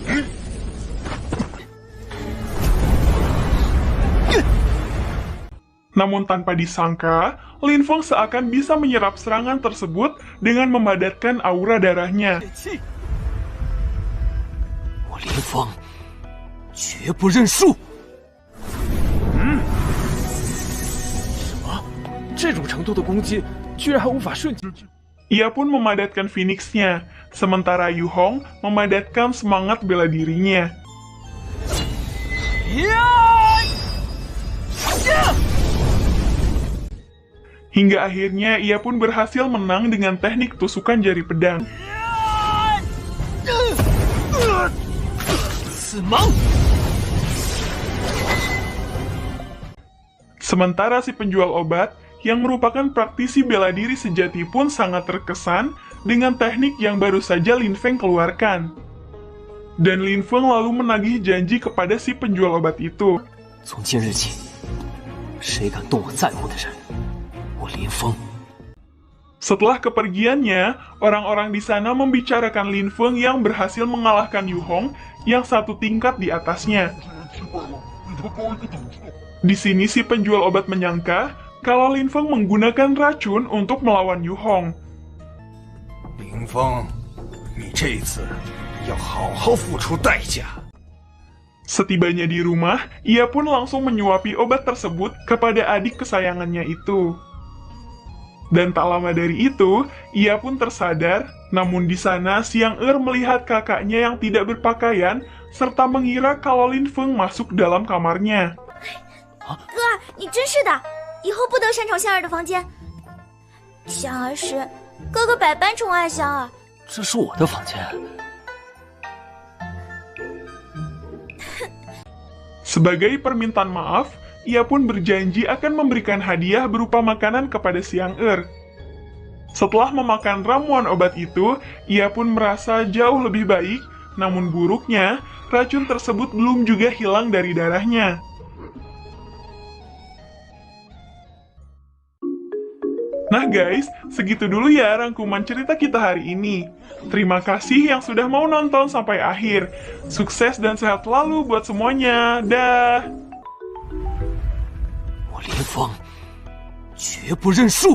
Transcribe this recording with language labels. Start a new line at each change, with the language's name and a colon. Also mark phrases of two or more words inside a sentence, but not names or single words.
Indonesian: Namun tanpa disangka, Lin Feng seakan bisa menyerap serangan tersebut dengan memadatkan aura darahnya.
Chinese: 我林峰绝不认输。这种程度的攻击，居然还无法瞬间。
Indonesian: Ia pun memadatkan Phoenix-nya, sementara Yu Hong memadatkan semangat bela dirinya. Hingga akhirnya ia pun berhasil menang dengan teknik tusukan jari pedang. Sementara si penjual obat, yang merupakan praktisi bela diri sejati pun sangat terkesan dengan teknik yang baru saja Lin Feng keluarkan. Dan Lin Feng lalu menagih janji kepada si penjual obat itu.
Chinese: 从今日起，谁敢动我在乎的人，我林峰。
Indonesian: Setelah kepergiannya, orang-orang di sana membicarakan Lin Feng yang berhasil mengalahkan Yu Hong yang satu tingkat di atasnya. Di sini si penjual obat menyangka kalau Lin Feng menggunakan racun untuk melawan Yu Hong.
Chinese: 林峰，你这次要好好付出代价。
Indonesian: Setibanya di rumah, ia pun langsung menyuapi obat tersebut kepada adik kesayangannya itu. Dan tak lama dari itu, ia pun tersadar, namun di sana Xiang Er melihat kakaknya yang tidak berpakaian, serta mengira kalau Lin Feng masuk dalam kamarnya.
Chinese: 哥，你真是的，以后不得擅闯香儿的房间。香儿是哥哥百般宠爱香儿，这是我的房间。
Indonesian: Sebagai permintaan maaf, ia pun berjanji akan memberikan hadiah berupa makanan kepada Xiang Er. Setelah memakan ramuan obat itu, ia pun merasa jauh lebih baik, namun buruknya, racun tersebut belum juga hilang dari darahnya. Nah guys, segitu dulu ya rangkuman cerita kita hari ini. Terima kasih yang sudah mau nonton sampai akhir. Sukses dan sehat selalu buat semuanya. Dah.
Chinese: 我林峰绝不认输。